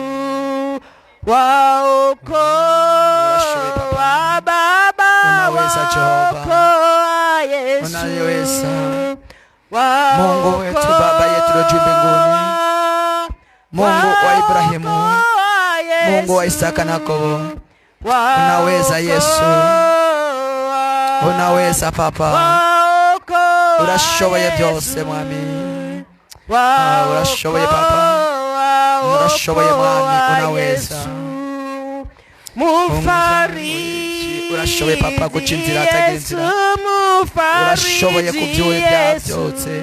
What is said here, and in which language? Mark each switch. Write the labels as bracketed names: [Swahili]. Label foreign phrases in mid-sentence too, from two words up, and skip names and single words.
[Swahili] Waokoa Baba, waokoa Yesu. Unaweza Mungu wetu, Baba yetu uliye mbinguni, Mungu wa Ibrahimu, Mungu wa Isaka na Yakobo. Unaweza Yesu. Unaweza Papa. [Kinyarwanda] Urashoboye byose Mwami. Urashoboye Papa. Urashoboye Mwami. [Swahili] Unaweza Mufariji. [Kinyarwanda] Urashoboye Papa guca inzira atagira inzira. Urashoboye kubyura ibyaha byose.